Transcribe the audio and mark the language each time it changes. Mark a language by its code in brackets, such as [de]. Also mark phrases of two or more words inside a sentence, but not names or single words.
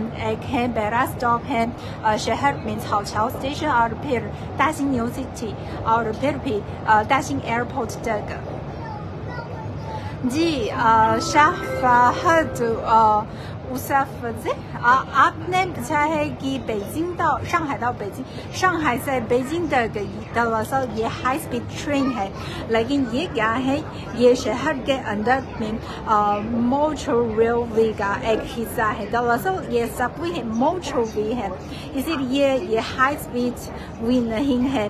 [hi] एक है बड़ा स्टॉप है शहर में चाओ स्टेशन और फिर दाक्सिंग [en] new city [hi] और फिर भी दाक्सिंग एयरपोर्ट तक। जी शाहफाहत आपने पूछा है कि बीजिंग [zh] 到上海到北京，上海 [hi] से बीजिंग तक दरअसल ये [en] high speed train [hi] है। लेकिन ये क्या है, ये शहर के अंदर में [en] metro railway [hi] का एक हिस्सा है। दरअसल ये सबवे है, [en] metro way [hi] है, इसीलिए ये [en] high speed way [hi] नहीं है।